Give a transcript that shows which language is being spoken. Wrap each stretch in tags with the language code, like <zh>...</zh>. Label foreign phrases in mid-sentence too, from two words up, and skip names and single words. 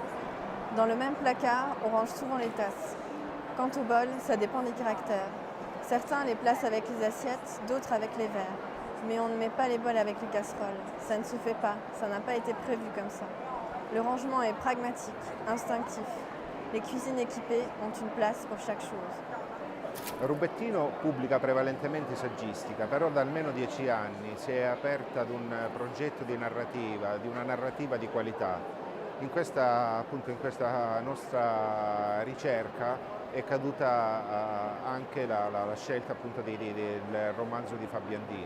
<fr>Dans le même placard, on range souvent les tasses. Quant aux bols, ça dépend des caractères. Certains les placent avec les assiettes, d'autres avec les verres. Mais on ne met pas les bols avec les casseroles. Ça ne se fait pas, ça n'a pas été prévu comme ça. Le rangement est pragmatique, instinctif. Les cuisines équipées ont une place pour chaque chose.</fr> <it>Rubettino pubblica prevalentemente saggistica, però da almeno 10 anni si è aperta ad un progetto di una narrativa di qualità. Appunto, in questa nostra ricerca è caduta anche la scelta appunto del romanzo di Fabiandina.</it>